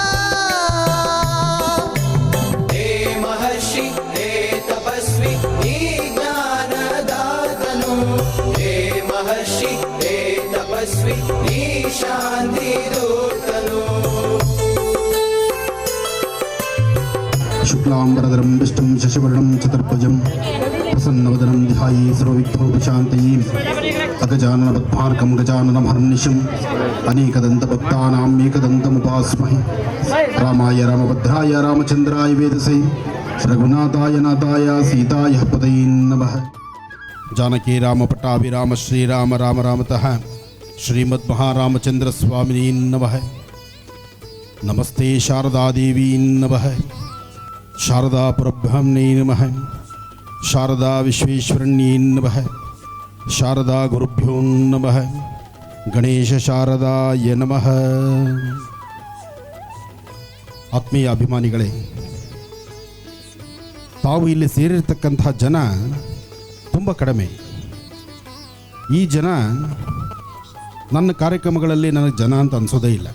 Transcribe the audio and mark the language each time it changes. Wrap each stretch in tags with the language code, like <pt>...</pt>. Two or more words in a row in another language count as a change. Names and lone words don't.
<kn>ಹೇ ಮಹರ್ಷಿ ಹೇ ತಪಸ್ವಿ ನೀ ಜ್ಞಾನದಾತನು ಹೇ ಮಹರ್ಷಿ ಹೇ ತಪಸ್ವಿ ನೀ ಶಾಂತಿ ದೂತನು</kn> <sa>ಶುಕ್ಲಾಂಬರಧರಂ ವಿಷ್ಣುಂ ಶಶಿವರ್ಣಂ ಚತುರ್ಭುಜಂ ಪ್ರಸನ್ನವದನಂ ಧ್ಯಾಯೇ ಸರ್ವವಿಘ್ನೋಪಶಾಂತಯೇ ಅಗಜಾನನಪದ್ಮಾರ್ಕಂ ಗಜಾನನಮಹರ್ನಿಶಂ ಅನೇಕದಂತಭಕ್ತಾನಾಂ ಏಕದಂತमुपास्महे ರಾಮಾಯ ರಾಮಭದ್ರಾಯ ರಾಮಚಂದ್ರಾಯ ವೇದಸೇ ರಘುನಾಥಾಯ ನಾಥಾಯ ಸೀತಾಯ ಪದಯೇ ನಮಃ ಜಾನಕಿ ರಾಮ ಪಟ್ಟಾಭಿರಾಮ ಶ್ರೀರಾಮ ರಾಮ ರಾಮತಃ ಶ್ರೀಮದ್ ಮಹಾರಾಮಚಂದ್ರ ಸ್ವಾಮಿನೇ ನಮಃ ನಮಸ್ತೆ ಶಾರದಾದೇವಿ ನಮಃ ಶಾರದಾ ಪರಬ್ರಹ್ಮಣೇ ನಮಃ ಶಾರದಾ ವಿಶ್ವೇಶ್ವರಣ್ಯೇ ನಮಃ ಶಾರದಾ ಗುರುಭ್ಯೋ ನಮಃ ಗಣೇಶ ಶಾರದಾಯ ನಮಃ</sa> <kn>ಆತ್ಮೀಯ ಅಭಿಮಾನಿಗಳೇ, ತಾವು ಇಲ್ಲಿ ಸೇರಿರ್ತಕ್ಕಂತಹ ಜನ ತುಂಬ ಕಡಿಮೆ. ಈ ಜನ ನನ್ನ ಕಾರ್ಯಕ್ರಮಗಳಲ್ಲಿ ನನಗೆ ಜನ ಅಂತ ಅನಿಸೋದೇ ಇಲ್ಲ.</kn>